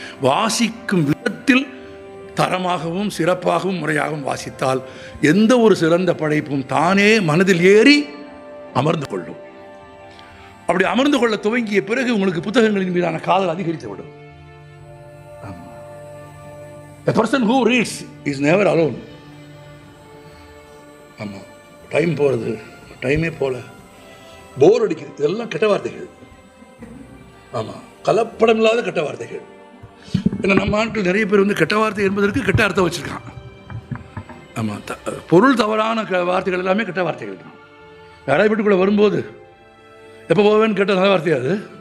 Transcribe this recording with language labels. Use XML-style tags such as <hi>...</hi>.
<ta>வாசிக்கும் விதத்தில் தரமாகவும் சிறப்பாகவும் முறையாகவும் வாசித்தால் எந்த ஒரு சிறந்த படைப்பும் தானே மனதில் ஏறி அமர்ந்து கொள்ளும். அப்படி அமர்ந்து கொள்ள துவங்கிய பிறகு உங்களுக்கு புத்தகங்களின் மீதான காதல் அதிகரித்து விடும்.</ta> <en>A person who reads is never alone.</en> <ta>ஆமாம், டைம் போகிறது, டைமே போல, போர் அடிக்குது, இதெல்லாம் கெட்ட வார்த்தைகள். ஆமாம், கலப்படம் இல்லாத கெட்ட வார்த்தைகள். ஏன்னா நம்ம ஆட்கள் நிறைய பேர் வந்து கெட்ட வார்த்தை என்பதற்கு கெட்ட அர்த்தம் வச்சுருக்கான். ஆமாம், பொருள் தவறான வார்த்தைகள் எல்லாமே கெட்ட வார்த்தைகள் தான். யாராவது வீட்டுக்குள்ளே வரும்போது எப்போ போவேன்னு கேட்ட நல்ல வார்த்தையாது.</ta>